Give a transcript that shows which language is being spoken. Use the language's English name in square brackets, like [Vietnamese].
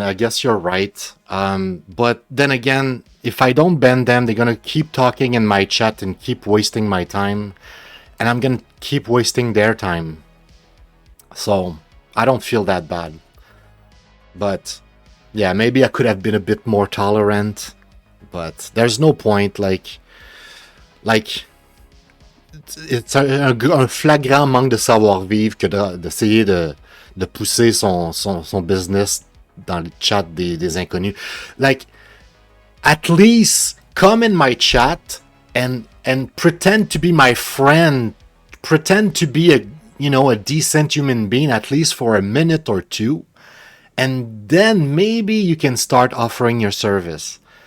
[English] I guess you're right. But then again, if I don't ban them, they're gonna keep talking in my chat and keep wasting my time. And I'm gonna keep wasting their time. So, I don't feel that bad. But, yeah, maybe I could have been a bit more tolerant. But there's no point, like... [French] C'est un flagrant manque de savoir-vivre que d'essayer de pousser son business dans le chat des inconnus. [English] Like, at least come in my chat and pretend to be my friend, pretend to be a decent human being, at least for a minute or two, and then maybe you can start offering your service.